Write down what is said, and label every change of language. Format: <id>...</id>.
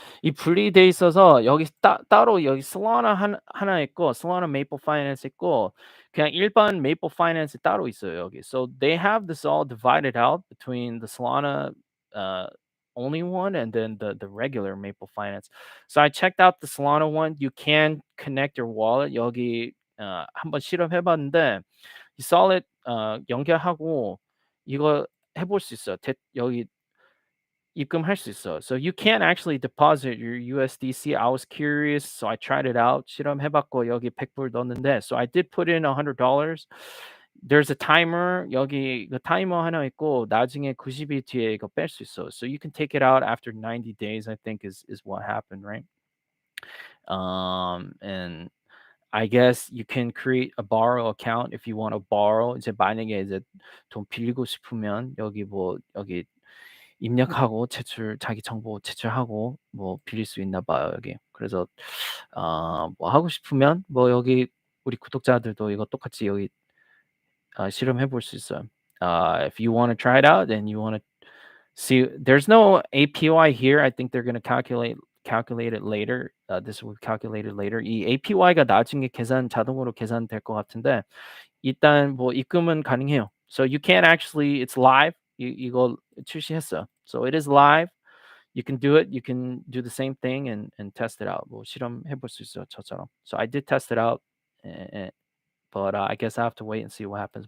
<ko>이 분리돼 있어서 여기 따로 여기 Solana 하나 있고 Solana Maple Finance 있고 그냥 일반 Maple Finance 따로 있어요 여기.</ko> <en>So they have this all divided out between the Solana uh, only one and then the regular Maple Finance. So I checked out the Solana one. You can connect your wallet.</en> <ko>여기 한번 실험해봤는데 이 Solid 연결하고 이거 해볼 수 있어요. 여기 입금할 수 있어.</ko> <en>So you can actually deposit your USDC. I was curious, so I tried it out.</en> <ko>실험해봤고 여기 100불 넣었는데,</ko> <en>so I did put in $100. There's a timer.</en> <ko>여기 그 타이머 하나 있고 나중에 90일 뒤에 이거 뺄 수 있어.</ko> <en>So you can take it out after 90 days. I think is what happened, right? And I guess you can create a borrow account if you want to borrow.</en> <ko>이제 만약에 이제 돈 빌리고 싶으면 여기 입력하고 자기 정보 제출하고 뭐 빌릴 수 있나 봐요, 여기. 그래서 뭐 하고 싶으면 뭐 여기 우리 구독자들도 이거 똑같이 여기 실험해 볼 수 있어요.</ko> <en>If you want to try it out and you want to see, there's no APY here. I think they're going to calculate it later. This will be calculated later.</en> <ko>이 APY가 나중에 자동으로 계산될 것 같은데 일단 뭐 입금은 가능해요.</ko> <en>So you can actually, it's live.</en> <ko>이거 출시했어.</ko> <en>So it is live. You can do it. You can do the same thing and test it out.</en> <ko>뭐 실험해 볼 수 있어요, 저처럼.</ko> <en>So I did test it out. But I guess I have to wait and see what happens.</en>